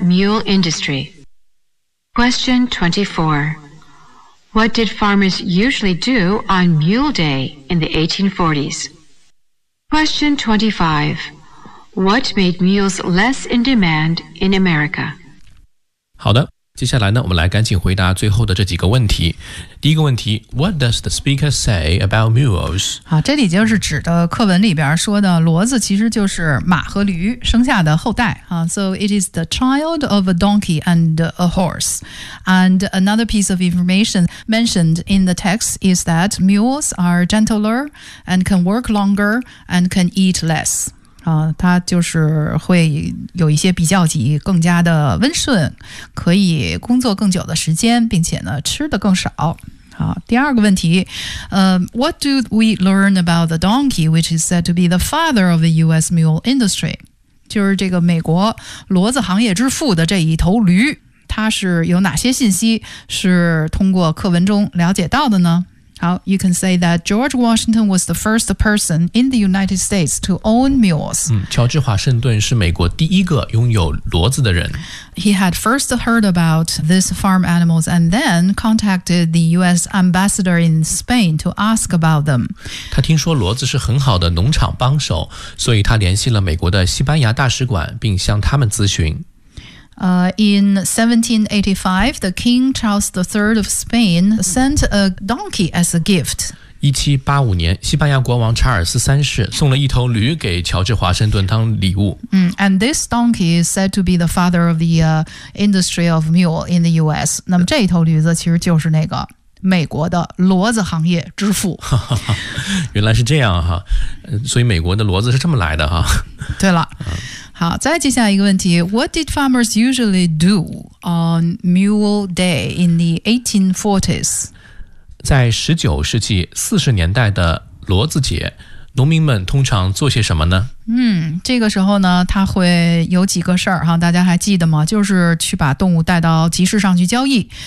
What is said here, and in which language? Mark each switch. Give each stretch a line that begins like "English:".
English: mule industry? Question 24. What did farmers usually do on Mule Day in the 1840s? Question 25. What made mules less in demand in America?
Chinese: 好的，接下来呢，我们来赶紧回答最后的这几个问题。第一个问题 ,
English: What does the speaker say about mules?
Chinese: 好，这里就是指的课文里边说的骡子其实就是马和驴生下的后代。
English: So it is the child of a donkey and a horse. And another piece of information mentioned in the text is that mules are gentler and can work longer and can eat less.
Chinese: 它就是会有一些比较级更加的温顺，可以工作更久的时间，并且呢吃的更少。好，第二个问题，
English: What do we learn about the donkey which is said to be the father of the U.S. mule industry?
Chinese: 就是这个美国骡子行业之父的这一头驴，它是有哪些信息是通过课文中了解到的呢？
English: 好, you can say that George Washington was the first person in the United States to own mules.
Chinese: 乔治华盛顿是美国第一个拥有骡子的人。
English: He had first heard about these farm animals and then contacted the U.S. ambassador in Spain to ask about them.
Chinese: 他听说骡子是很好的农场帮手，所以他联系了美国的西班牙大使馆，并向他们咨询。
English: In 1785, the King Charles III of Spain sent a donkey as a gift.
Chinese: 1785年，西班牙国王查尔斯三世送了一头驴给乔治华盛顿当礼物。
English: And this donkey is said to be the father of the industry of mule in the U.S.
Chinese: 那么这一头驴子其实就是那个美国的骡子行业之父。原来是这样哈，所以美国的骡子是这么来的哈。对了。好，再接下来一个问题 ,
English: What did farmers usually do on Mule Day in the 1840s?
Chinese: 在19世纪40年代的骡子节，农民们通常做些什么呢？这个时候呢，他会有几个事儿哈，大家还记得吗？就是去把动物带到集市上去交易。